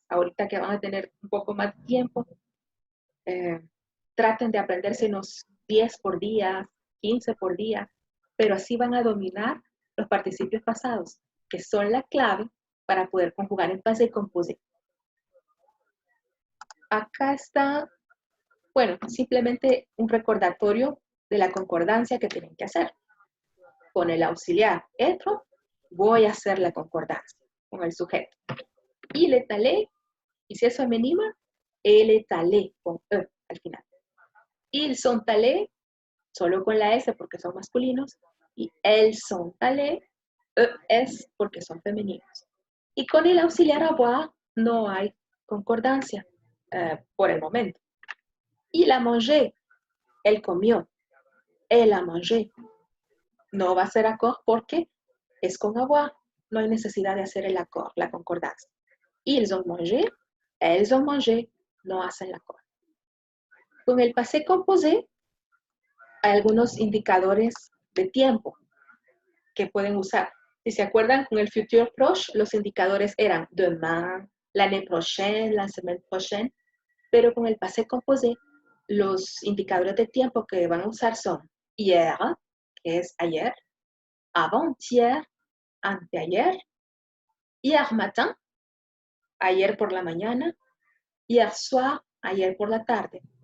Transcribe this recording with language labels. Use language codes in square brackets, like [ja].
[es] Ahorita que van a tener un poco más de tiempo, traten de aprenderse unos 10 por día, 15 por día, pero así van a dominar los participios pasados, que son la clave para poder conjugar en passé composé. Acá está, bueno, simplemente un recordatorio de la concordancia que tienen que hacer. Con el auxiliar être, voy a hacer la concordancia con el sujeto. [fr] Il est allé, [es] y si eso es femenino, [fr] elle est allée, [es] con E al final. [fr] Ils sont allés, [es] solo con la S porque son masculinos, y [fr] elles sont allées, [es] es porque son femeninos. Y con el auxiliar avoir no hay concordancia por el momento. [fr] Il a mangé, [es] él comió, [fr] elle a mangé. [es] No va a ser accord porque es con avoir, no hay necesidad de hacer el accord, la concordancia. [fr] Ils ont mangé, elles ont mangé, [es] no hacen la accord. Con el passé composé hay algunos indicadores de tiempo que pueden usar. Si se acuerdan, con el futur proche, los indicadores eran demain, l'année prochaine, la semaine prochaine, pero con el passé composé, los indicadores de tiempo que van a usar son hier, que es ayer, avant-hier, anteayer, hier matin, ayer por la mañana, hier soir, ayer por la tarde.